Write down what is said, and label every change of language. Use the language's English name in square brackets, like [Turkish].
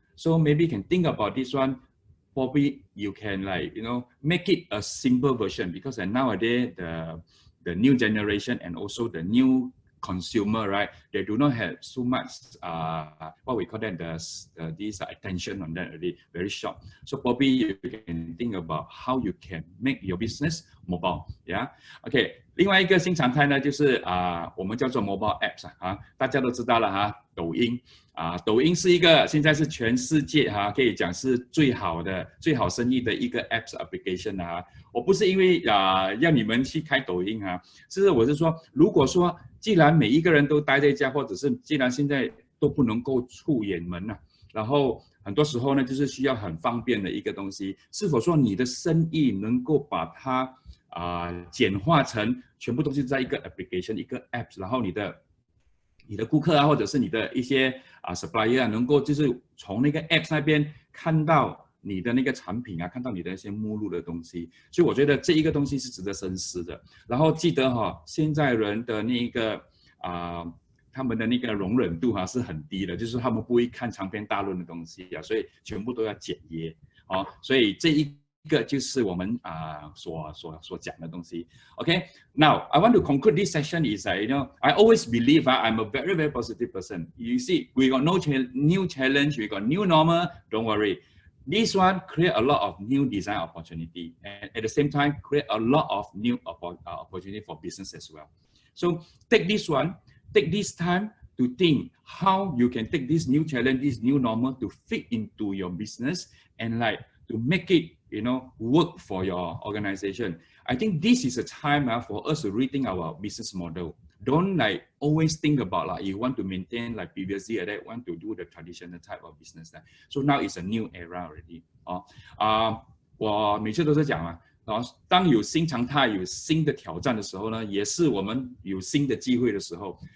[English] So maybe you can think about this one. Probably you can make it a simple version, because nowadays the new generation and also the new consumer, right? They do not have so much what we call that this attention on that already, very short. So probably you can think about how you can make your business mobile. Yeah. Okay. [Chinese] 另外一个新常态呢，就是我们叫做 mobile apps 大家都知道了抖音抖音是一个现在是全世界可以讲是最好生意的一个 apps application 我不是因为要你们去开抖音我是说，如果说既然每一个人都待在家，或者是既然现在都不能够出远门然后很多时候呢，就是需要很方便的一个东西，是否说你的生意能够把它简化成全部东西在一个 application 一个 apps， 然后你的顾客或者是你的一些supplier 能够就是从那个 apps 那边看到你的那个产品看到你的一些目录的东西，所以我觉得这一个东西是值得深思的。然后记得现在人的那个他们的那个容忍度是很低的，就是他们不会看长篇大论的东西所以全部都要简约所以这一个就是我们所讲的东西。 [English] Okay, now I want to conclude this session is I always believe I'm a very, very positive person. You see, we got new challenge, we got new normal. Don't worry. This one create a lot of new design opportunity, and at the same time create a lot of new opportunity for business as well. So take this time to think how you can take this new challenge, this new normal to fit into your business and to make it work for your organization. I think this is a time for us to rethink our business model. Don't always think about you want to maintain previously that want to do the traditional type of business. So now it's a new era already. [Chinese] 我每次都是讲当有新常态、有新的挑战的时候呢，也是我们有新的机会的时候。